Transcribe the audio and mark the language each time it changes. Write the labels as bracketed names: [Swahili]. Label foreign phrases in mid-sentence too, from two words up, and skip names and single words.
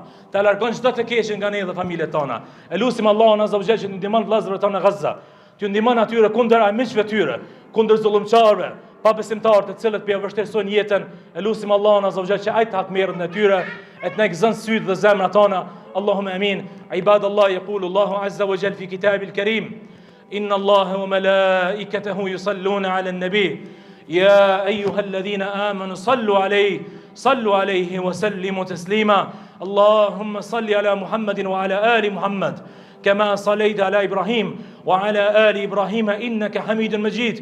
[Albanian] Ta largon çdo të keqe nga ne dhe familjet tona. E lutim Allahun [Arabic] عز وجل [Albanian] që të ndihmon vëllezërit tonë në Gaza, të ndihmon atyre kundër armiqve tyre, kundër zullumçarëve, pa besimtarë të cilët për vështirësojnë jetën. E lutim Allahun [Arabic] عز وجل [Albanian] që ai të hak merrën e tyre, e të na gëzon sytë dhe zemrat tona. [Arabic] اللهم امين. عباد الله، يقول الله عز وجل في كتابه الكريم: ان الله وملائكته يصلون على النبي يا ايها الذين امنوا صلوا عليه وسلموا تسليما. اللهم صل على محمد وعلى ال محمد كما صليت على ابراهيم وعلى ال ابراهيم انك حميد مجيد.